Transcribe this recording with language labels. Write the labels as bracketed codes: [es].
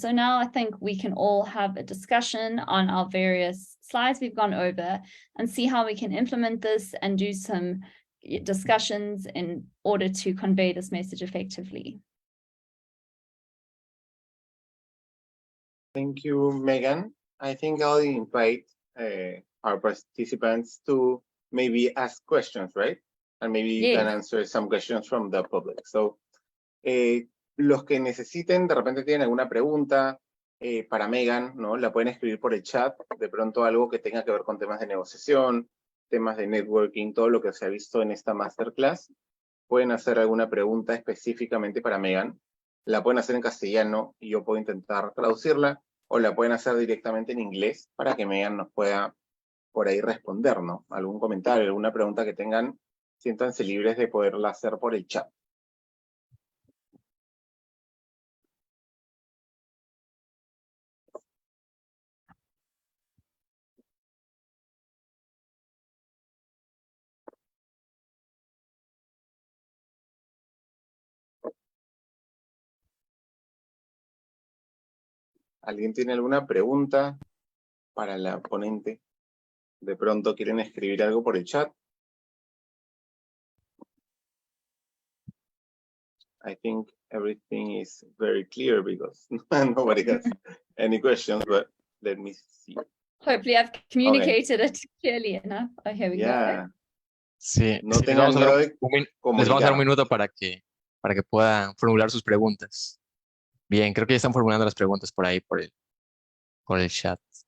[en] So now I think we can all have a discussion on our various slides we've gone over and see how we can implement this and do some discussions in order to convey this message effectively. Thank you, Megan. I think I'll invite our participants to maybe ask questions, right? And maybe you can answer some questions from the public. [es] So, los que necesiten, de repente tienen alguna pregunta para Megan, ¿no? La pueden escribir por el chat, de pronto algo que tenga que ver con temas de negociación, temas de networking, todo lo que se ha visto en esta masterclass. Pueden hacer alguna pregunta específicamente para Megan. La pueden hacer en castellano y yo puedo intentar traducirla, o la pueden hacer directamente en inglés para que Megan nos pueda por ahí responder, ¿no? Algún comentario, alguna pregunta que tengan, siéntanse libres de poderla hacer por el chat. ¿Alguien tiene alguna pregunta para la ponente? ¿De pronto quieren escribir algo por el chat? [en] I think everything is very clear because nobody has any questions, but let me see. Hopefully I've communicated it clearly enough. Oh, here we go. [es] Sí, No sí, tengan miedo de les vamos a dar un minuto para que puedan formular sus preguntas. Bien, creo que ya están formulando las preguntas por ahí, por el chat.